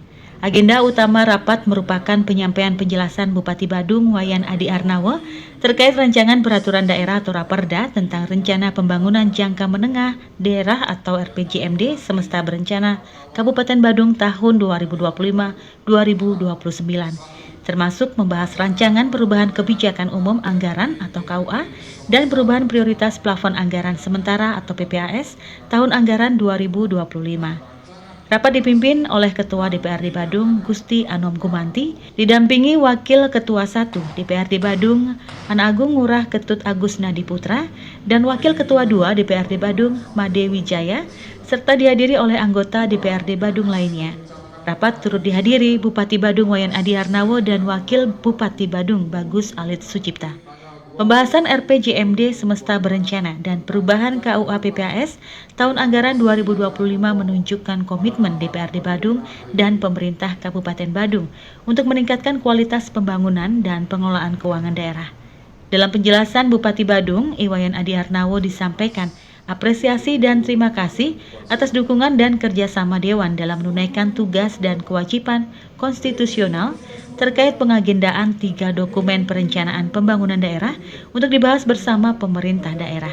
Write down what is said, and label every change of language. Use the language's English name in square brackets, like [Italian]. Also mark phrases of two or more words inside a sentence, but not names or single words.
[Indonesian] Agenda utama rapat merupakan penyampaian penjelasan Bupati Badung Wayan Adi Arnawo terkait rancangan peraturan daerah atau Raperda tentang rencana pembangunan jangka menengah daerah atau RPJMD semesta berencana Kabupaten Badung tahun 2025-2029. Termasuk membahas rancangan perubahan kebijakan umum anggaran atau KUA dan perubahan prioritas plafon anggaran sementara atau PPAS tahun anggaran 2025. Rapat dipimpin oleh Ketua DPRD Badung Gusti Anom Gumanti, didampingi Wakil Ketua 1 DPRD Badung Ana Agung Ngurah Ketut Agus Nadi Putra dan Wakil Ketua 2 DPRD Badung Made Wijaya, serta dihadiri oleh anggota DPRD Badung lainnya. Rapat turut dihadiri Bupati Badung Wayan Adi Arnawo dan Wakil Bupati Badung Bagus Alit Sucipta. Pembahasan RPJMD semesta berencana dan perubahan KUA PPAS tahun anggaran 2025 menunjukkan komitmen DPRD Badung dan pemerintah Kabupaten Badung untuk meningkatkan kualitas pembangunan dan pengelolaan keuangan daerah. Dalam penjelasan Bupati Badung, Iwayan Adi Arnawo disampaikan apresiasi dan terima kasih atas dukungan dan kerjasama Dewan dalam menunaikan tugas dan kewajiban konstitusional terkait pengagendaan 3 dokumen perencanaan pembangunan daerah untuk dibahas bersama pemerintah daerah.